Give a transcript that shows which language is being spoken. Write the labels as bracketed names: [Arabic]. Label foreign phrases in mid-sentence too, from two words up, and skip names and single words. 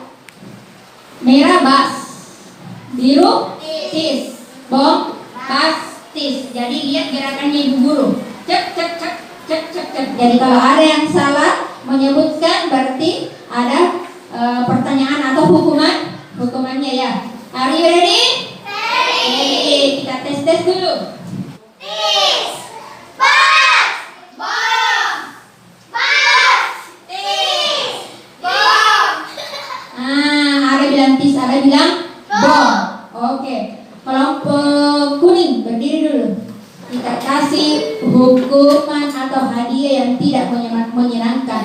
[Indonesian] Merah bas, biru tis, bom bas tis. Jadi lihat gerakannya Ibu Guru. Cek cek cek cek cek cek. Jadi kalau ada yang salah menyebutkan berarti ada pertanyaan atau hukumannya ya. [English] Are you ready? Ready. [Indonesian] Kita tes dulu. Tis, bas, bom, bas, tis, bom. Ada bilang tis, ada bilang bom. Oke. Kelompok kuning berdiri dulu. Kita kasih hukuman atau hadiah yang tidak menyenangkan.